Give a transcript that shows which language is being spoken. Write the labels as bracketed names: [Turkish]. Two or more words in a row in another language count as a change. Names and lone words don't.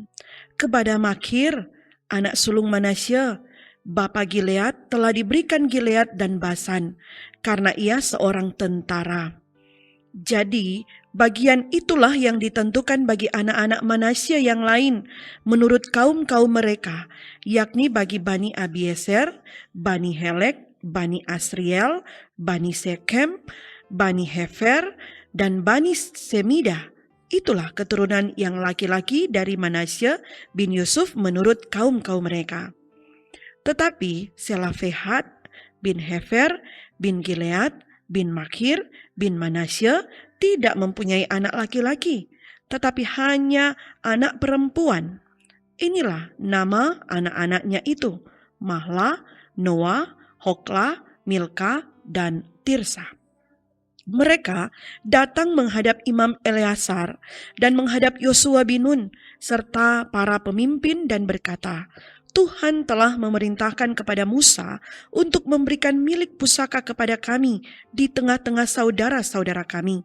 [Indonesian] Kepada Makhir, anak sulung Manasye, bapa Gilead, telah diberikan Gilead dan Basan, karena ia seorang tentara. Jadi, bagian itulah yang ditentukan bagi anak-anak Manasye yang lain menurut kaum-kaum mereka, yakni bagi Bani Abieser, Bani Helek, Bani Asriel, Bani Sekem, Bani Hefer, dan Bani Semidah. Itulah keturunan yang laki-laki dari Manasye bin Yusuf menurut kaum-kaum mereka. Tetapi Selafehat bin Hefer bin Gilead bin Makhir bin Manasye tidak mempunyai anak laki-laki, tetapi hanya anak perempuan. Inilah nama anak-anaknya itu, Mahla, Noah, Hokla, Milka, dan Tirsa. Mereka datang menghadap Imam Eleazar dan menghadap Yosua bin Nun serta para pemimpin dan berkata, Tuhan telah memerintahkan kepada Musa untuk memberikan milik pusaka kepada kami di tengah-tengah saudara-saudara kami.